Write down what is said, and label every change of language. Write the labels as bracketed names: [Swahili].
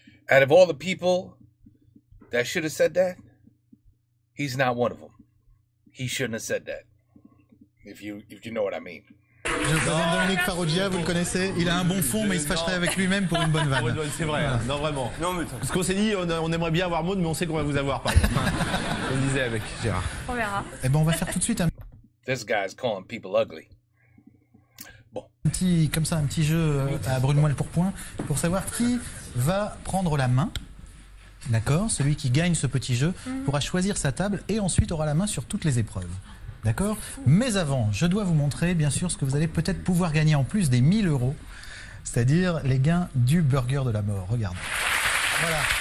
[English] Out of all the people that should have said that, he's not one of them. He shouldn't have said that. If you know what I mean. [French] Je présente Dominique Farrugia, vous le connaissez, il a un bon fond mais il se fâcherait avec lui-même pour une bonne vanne. C'est vrai, hein. Non vraiment. Parce qu'on s'est dit, on aimerait bien avoir Maud, mais on sait qu'on va vous avoir, par exemple. On le disait avec Gérard. On verra. Eh ben on va faire tout de suite un [English] This guy's calling people ugly. [French] petit, comme ça, un petit jeu à brûle-moi le pourpoint pour savoir qui va prendre la main. D'accord? Celui qui gagne ce petit jeu pourra choisir sa table et ensuite aura la main sur toutes les épreuves. D'accord? Mais avant, je dois vous montrer, bien sûr, ce que vous allez peut-être pouvoir gagner en plus des 1000 €, c'est-à-dire les gains du burger de la mort. Regarde. Voilà.